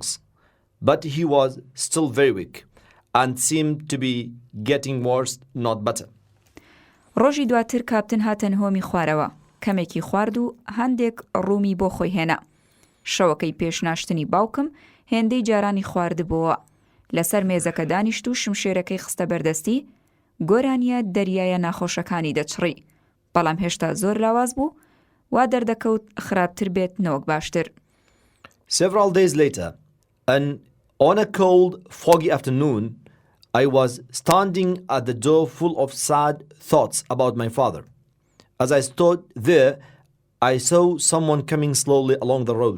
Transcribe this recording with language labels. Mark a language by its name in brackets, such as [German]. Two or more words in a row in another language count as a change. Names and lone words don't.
[English] But he was still very weak and seemed to be getting worse, not better. [Central Kurdish] ڕۆژی دواتر کاپتن هاتە نهۆمی خوارەوە. کەمێکی خوارد و هەندێک ڕوومی بۆ خۆی هێنا. شەوەکەی پێشناشتنی باوکم هێندەی جارانی خواردبووە. لەسەر مێزەکە دانیشت و شمشێرەکەی خستە بەردەستی، گۆرانیە دەریایە ناخۆشەکانی دەچڕی. بەڵام هێشتا زۆر لاواز بوو، وا دەردەکەوت خراپتر بێت نەوەک باشتر. [English] Several days later, and on a cold, foggy afternoon, I was standing at the door full of sad thoughts about my father. As I stood there, I saw someone coming slowly along the road.